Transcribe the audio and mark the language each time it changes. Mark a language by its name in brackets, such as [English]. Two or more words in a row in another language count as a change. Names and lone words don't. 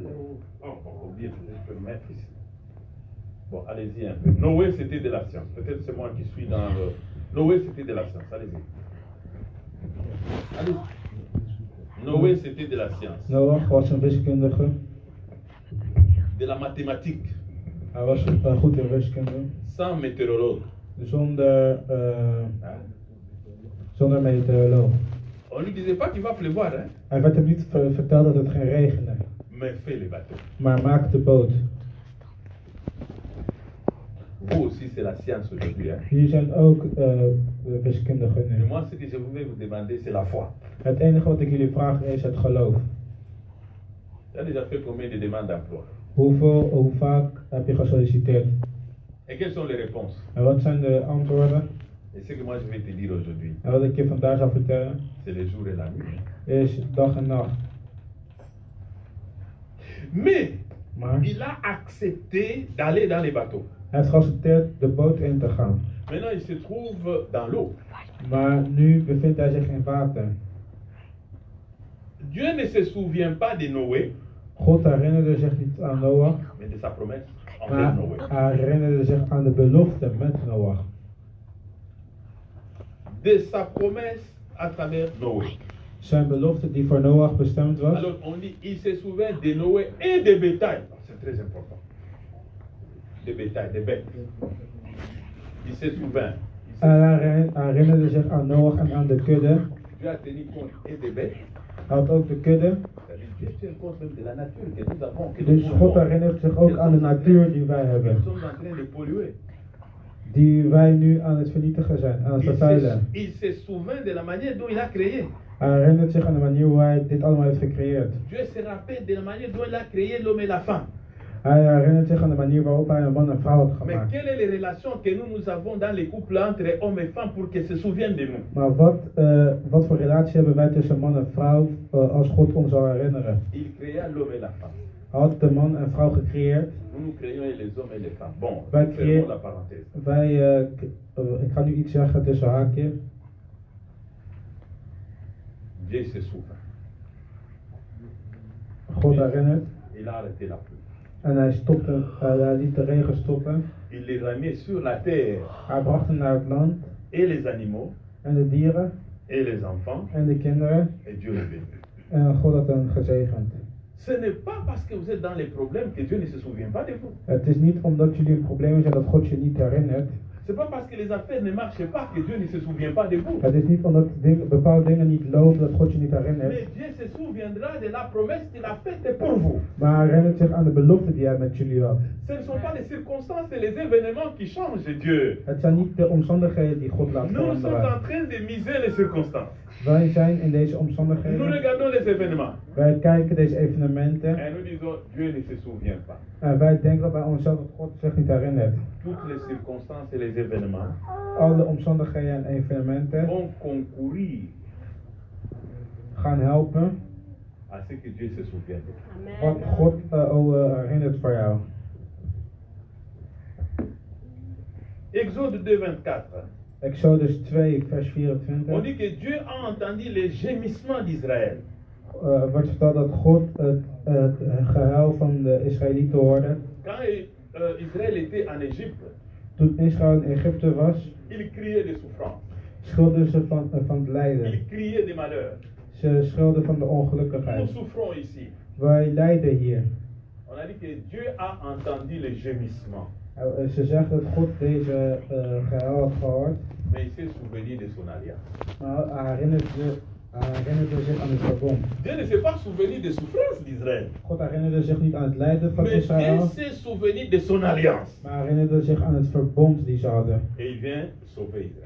[French] Oh, bon, oubliez, je peux le mettre ici. Bon, allez-y un peu. Noé, c'était de la science. Peut-être c'est moi qui suis dans le... Noé, c'était de la science. Allez-y. Allez-y. Noé, c'était de la science. [Dutch] Noach was een wiskundige. [French] De la mathématique. [Dutch] Hij was goed in wiskunde. [French] Sans météorologue. [Dutch] Zonder meteoroloog. [French] On ne lui disait pas qu'il va pleuvoir, hein. [Dutch] Hij werd hem niet verteld dat het ging regenen. [French] Mais fais les bateaux. [Dutch] Maar maak de boot. [French] Vous aussi, c'est la science aujourd'hui, hein. [Dutch] Jullie zijn ook de wiskundigen [French] Et [Dutch] nu. [French] moi, ce que je voulais vous demander, c'est la foi. [Dutch] Het enige wat ik jullie vraag is het geloof. [French] Tu as déjà fait combien de demandes d'emploi? [Dutch] Hoe vaak heb je gesolliciteerd? [French] Et quelles sont les réponses? [Dutch] En wat zijn de antwoorden? [French] Et ce que moi je vais te dire aujourd'hui, [Dutch] En wat ik je vandaag zal vertellen [French] c'est le jour et la nuit. [Dutch] is dag en nacht. [French] Mais [Dutch] Maar [French] il a accepté d'aller dans les bateaux. [Dutch] hij heeft geaccepteerd de boot in te gaan. [French] Maintenant, il se trouve dans l'eau. [Dutch] Maar nu bevindt hij zich in water. [French] Dieu ne se souvient pas de Noé, [Dutch] God herinnerde zich niet aan Noach, [French] mais de sa promesse envers [Dutch] maar [French] Noé. [Dutch] hij herinnerde zich aan de belofte met Noach. [French] De sa promesse à travers Noé. [Dutch] Zijn belofte die voor Noach bestemd was. [French] Alors on dit, il se souvient de Noé et des bétails. C'est très important. Des bétails, des bêtes. Il se souvient. [Dutch] Hij herinnerde zich aan Noach en aan de kudde. [French] Dieu a tenu compte et des bêtes. [Dutch] Hij had ook de kudde. [French] C'est-à-dire, Dieu tient compte même de la nature que nous avons. Que [Dutch] Dus [French] nous [Dutch] God [French] avons. [Dutch] herinnert zich ook aan de natuur die wij hebben. [French] Nous sommes en train de polluer. [Dutch] Die wij nu aan het vernietigen zijn, aan het vervuilen. [French] Il se souvient de la manière dont il a créé. [Dutch] Hij herinnert zich aan de manier hoe hij dit allemaal heeft gecreëerd. [French] Dieu se rappelle de la manière dont il a créé l'homme et la femme. [Dutch] Hij herinnert zich aan de manier waarop hij een man en vrouw had [French] Mais [Dutch] gemaakt. [French] quelle est la relation que nous avons dans les couples entre hommes et femmes pour qu'ils se souviennent de nous? [Dutch] Maar wat voor relatie hebben wij tussen man en vrouw als God ons zal herinneren? [French] Il créa l'homme et la femme. [Dutch] Hij had de man en vrouw gecreëerd. [French] Nous créons les hommes et les femmes. Bon, [Dutch] Wij [French] fermons [Dutch] creëren- [French] la parenthèse. [Dutch] Ik ga nu iets zeggen tussen haakjes. [French] Dieu se souvient. [Dutch] God herinnert. [French] Il a arrêté la pluie. [Dutch] En hij liet de regen stoppen. [French] Il les a mis sur la terre [Dutch] Hij bracht hem naar het land. [French] et les animaux [Dutch] En de dieren. [French] et les enfants [Dutch] En de kinderen. [French] et Dieu les bénit. [Dutch] En God had hen gezegend. [French] Ce n'est pas parce que vous êtes dans les problèmes que Dieu ne se souvient pas de vous. [Dutch] Het is niet omdat jullie in problemen zijn dat God je niet herinnert. [French] Ce n'est pas parce que les affaires ne marchent pas que Dieu ne se souvient pas de vous. [Dutch] Het is niet omdat bepaalde dingen niet lopen dat God je niet herinnert. [French] Mais Dieu se souviendra de la promesse qu'il a faite pour vous. [Dutch] Maar hij herinnert zich aan de belofte die hij met jullie had. [French] Ce ne sont pas les circonstances et les événements qui changent Dieu. [Dutch] Het zijn niet de omstandigheden die God laat [French] Nous sommes [Dutch] veranderen. [French] en train de miser les circonstances. [Dutch] Wij zijn in deze [French] Nous [Dutch] omstandigheden. [French] regardons les événements [Dutch] Wij kijken deze evenementen. [French] et nous disons Dieu ne se souvient pas. [Dutch] En wij denken bij onszelf dat God zich niet herinnert. [French] Toutes les circonstances et les événements [Dutch] Alle omstandigheden en evenementen [French] vont concourir [Dutch] gaan helpen [French] à ce que Dieu se souvienne de vous. [Dutch] wat God herinnert voor jou. [French] Exode 2:24. [Dutch] Exodus 2, vers [French] On [Dutch] 24. [French] dit que Dieu a entendu les gémissements d'Israël. [Dutch] Wordt verteld dat God het gehuil van de Israëlieten hoorde. [French] Quand Israël était en Égypte, [Dutch] Toen Israël in Egypte was, [French] il criait de souffrance, [Dutch] schreeuwden ze van het lijden. [French] il criait de malheur. [Dutch] Ze schreeuwden van de [French] Nous [Dutch] ongelukkigheid. [French] souffrons ici. [Dutch] Wij lijden hier. [French] On a dit que Dieu a entendu les gémissements, [Dutch] Ze zeggen dat God deze gehuil had gehoord. [French] mais il s'est souvenu de son alliance. [Dutch] Maar hij herinnerde zich aan het verbond. [French] Dieu ne s'est pas souvenu des souffrances d'Israël, [Dutch] God herinnerde zich niet aan het lijden van [French] mais Dieu [Dutch] Israël. [French] s'est souvenu de son alliance. [Dutch] Maar hij herinnerde zich aan het verbond die ze hadden. [French] Et il vient sauver Israël.